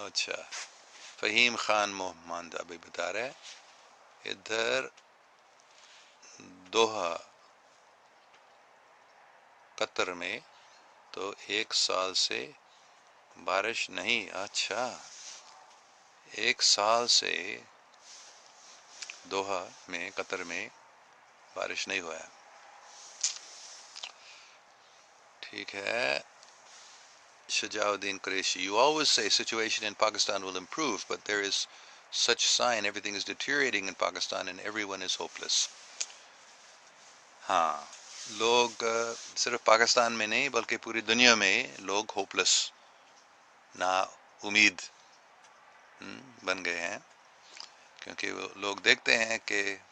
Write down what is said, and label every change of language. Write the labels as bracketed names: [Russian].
[Urdu] اچھا فہیم خان محمد ابھی بتا رہے ادھر دوحہ قطر میں تو 1 سال سے بارش نہیں. اچھا 1 سال سے دوحہ میں، قطر میں بارش نہیں ہوا ہے. ٹھیک ہے. [English] Shujauddin Qureshi, you always say situation in Pakistan will improve, but there is such sign everything is deteriorating in Pakistan and everyone is hopeless. [Urdu] ہاں، لوگ صرف پاکستان میں نہیں بلکہ پوری دنیا میں لوگ ہوپلس، نا امید بن گئے ہیں، کیونکہ وہ لوگ دیکھتے ہیں کہ